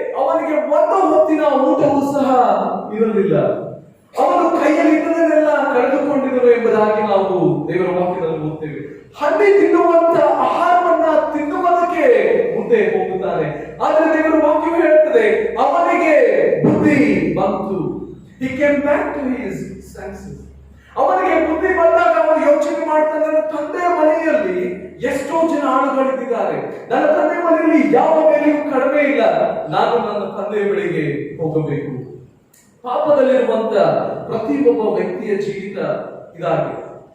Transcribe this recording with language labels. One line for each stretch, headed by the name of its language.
Kannada: ಅವನಿಗೆ ಒಂದು ಹೊತ್ತಿನ ಊಟವೂ ಸಹ ಇರಲಿಲ್ಲ. ಅವನು ಕೈಯಲ್ಲಿದ್ದದನ್ನೆಲ್ಲ ಕಳೆದುಕೊಂಡಿದ್ದರು ಎಂಬುದಾಗಿ ನಾವು ದೇವರ ವಾಕ್ಯದಲ್ಲಿ ಓದ್ತೇವೆ. ಹಣ್ಣಿ ತಿನ್ನುವಂತ ಆಹಾರವನ್ನ ತಿನ್ನುವುದಕ್ಕೆ ಮುಂದೆ ಹೋಗುತ್ತಾನೆ. ಆದರೆ ದೇವರ ವಾಕ್ಯವು ಹೇಳುತ್ತದೆ, ಅವನಿಗೆ ಬುದ್ಧಿ ಬಂತು.
English: He came back to his senses.
Kannada: ಅವನಿಗೆ ಬುದ್ಧಿ ಬಂದಾಗ ಅವನು ಯೋಚನೆ ಮಾಡ್ತಾನೆ, ನನ್ನ ತಂದೆಯ ಮನೆಯಲ್ಲಿ ಎಷ್ಟೋ ಜನ ಆಳುಗಳಿದ್ದಾರೆ, ನನ್ನ ತಂದೆ ಮನೆಯಲ್ಲಿ ಯಾವ ಬೆಲೆಯೂ ಕಡಿಮೆ ಇಲ್ಲ, ನಾನು ನನ್ನ ತಂದೆಯ ಬಳಿಗೆ ಹೋಗಬೇಕು. ಪಾಪದಲ್ಲಿರುವಂತ ಪ್ರತಿಯೊಬ್ಬ ವ್ಯಕ್ತಿಯ ಜೀವಿತ ಇದಾಗಿದೆ.